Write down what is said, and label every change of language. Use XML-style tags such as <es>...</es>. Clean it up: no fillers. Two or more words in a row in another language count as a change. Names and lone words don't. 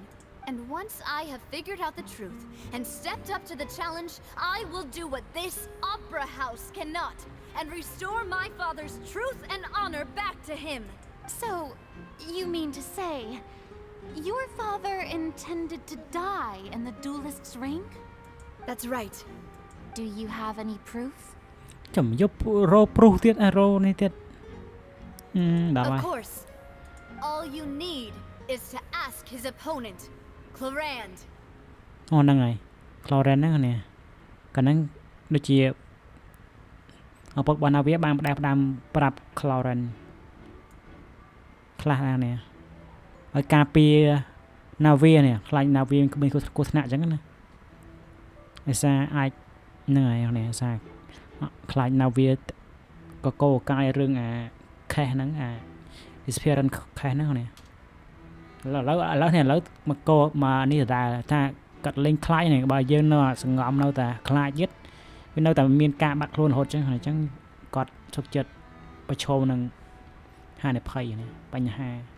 <en>And once I have figured out the truth and stepped up to the challenge, I will do what this opera house cannot, and restore my father's truth and honor back to him. So, you mean to say, your father intended to die in the duelist's ring? That's right. Do you have any proof?</en> <km>ចាំយករោ proof ទៀតរោនេះទៀតដល់ហើយ</km> <en>Of course. All you need is to ask his opponent, Clarand.</en> <km>អូហ្នឹងហើយ Clarand ហ្នឹងនេះកាលហ្នឹងដូចជាឪពុករបស់ណាវីបានផ្ដាំប្រាប់ Clarand ខ្លះណានេះឲ្យការពារ ណាវីនេះខ្លាចណាវីគ្មានគ្រោះថ្នាក់អញ្ចឹងណាឯសារអាចហ្នឹងហើយនេះសារខ្លាចណាវីក៏កោកាយរឿងអាខេសហ្នឹងអា disappearance ខេសហ្នឹងនេះឥឡូវមកកោមកនេះដែរថាកាត់លេងខ្លាចនេះបើយើងនៅសង្ងំនៅតែខ្លាចទៀតវានៅតែមានការបាត់ខ្លួនរហូតអញ្ចឹងគាត់សុខចិត្តប្រឈមនឹងហានិភ័យនេះបញ្ហា</km>